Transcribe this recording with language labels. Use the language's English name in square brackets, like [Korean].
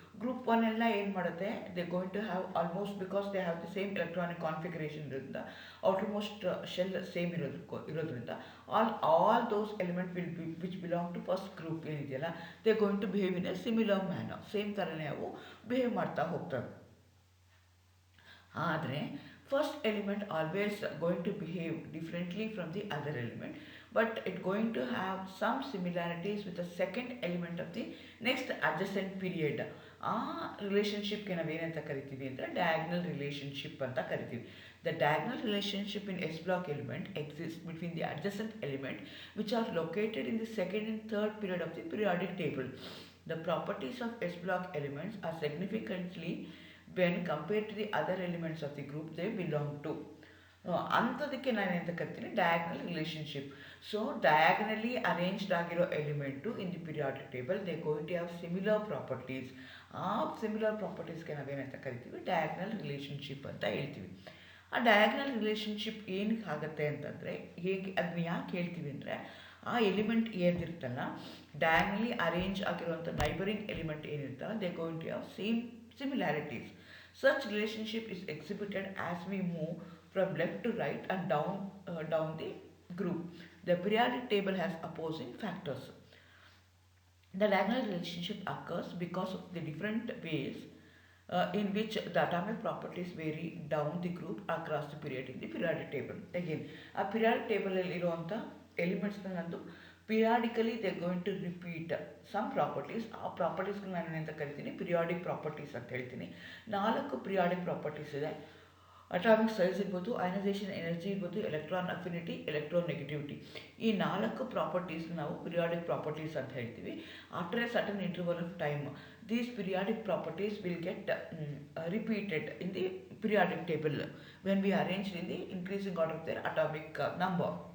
[Kannada] Group 1 ಎಲ್ಲ ಏನು ಮಾಡುತ್ತೆ, [English] They going to have almost, because they have the same electronic configuration ಇರೋದ್ರಿಂದ, almost shell same ಇರೋದ್ರಿಂದ all those element which belong to first group ಏನಿದೆಯಲ್ಲ they going to behave in a similar manner. [Kannada] Same ಥರನೇ ಅವು behave ಮಾಡ್ತಾ ಹೋಗ್ತವೆ. ಆದರೆ [English] first element always going to behave differently from the other element, but it going to have some similarities with the second element of the next adjacent period. [Kannada] ಆ ರಿಲೇಷನ್ಶಿಪ್ಗೆ ನಾವೇನಂತ ಕರಿತೀವಿ ಅಂದರೆ diagonal relationship ಅಂತ ಕರಿತೀವಿ. [English] The diagonal relationship in S block element exists between the adjacent element which are located in the second and third period of the periodic table. The properties of S block elements are significantly when compared to the other elements of the group they belong to. [Kannada] ಅಂಥದಕ್ಕೆ ನಾನು ಎಂತ ಕರಿತೀನಿ, [English] Diagonal relationship. So diagonally arranged ಆಗಿರೋ element in the periodic table they going to have similar properties. [Kannada] ಆ similar ಪ್ರಾಪರ್ಟೀಸ್ಗೆ ನಾವೇನಂತ ಕರಿತೀವಿ, diagonal relationship ಅಂತ ಹೇಳ್ತೀವಿ. ಆ ಡಯಾಗ್ನಲ್ ರಿಲೇಷನ್ಶಿಪ್ ಏನಕ್ಕೆ ಆಗುತ್ತೆ ಅಂತಂದರೆ, ಅದನ್ನ ಯಾಕೆ ಹೇಳ್ತೀವಿ ಅಂದರೆ, ಆ ಎಲಿಮೆಂಟ್ ಏನಿರುತ್ತಲ್ಲ ಡಯಾಗ್ನಲಿ ಅರೇಂಜ್ ಆಗಿರುವಂಥ neighbouring element ಏನಿರುತ್ತಲ್ಲ [English] They going to have same similarities. Such relationship is exhibited as we move from left to right and down the group. The periodic table has opposing factors. The diagonal relationship occurs because of the different ways in which the atomic properties vary down the group across the period in the periodic table. Again, a periodic table [Kannada] ಇರುವಂಥ ಎಲಿಮೆಂಟ್ಸ್ನ ನಂದು [English] Periodically they going to repeat some properties. [Kannada] ಆ ಪ್ರಾಪರ್ಟೀಸ್ಗೆ ನಾನು ಏನಂತ ಕರಿತೀನಿ, periodic properties ಅಂತ ಹೇಳ್ತೀನಿ. 4 periodic properties ಇದೆ. Atomic size ಇರ್ಬೋದು, ಅಯನೈಸೇಷನ್ ಎನರ್ಜಿ ಇರ್ಬೋದು, ಎಲೆಕ್ಟ್ರಾನ್ ಅಫಿನಿಟಿ, ಎಲೆಕ್ಟ್ರಾನ್ ನೆಗೆಟಿವಿಟಿ. ಈ 4 ಪ್ರಾಪರ್ಟೀಸ್ ನಾವು ಪಿರಿಯಾಡಿಕ್ ಪ್ರಾಪರ್ಟೀಸ್ ಅಂತ ಹೇಳ್ತೀವಿ. [English] After a certain interval of time these periodic properties will get repeated in the periodic table when we arrange in the increasing order of their atomic number.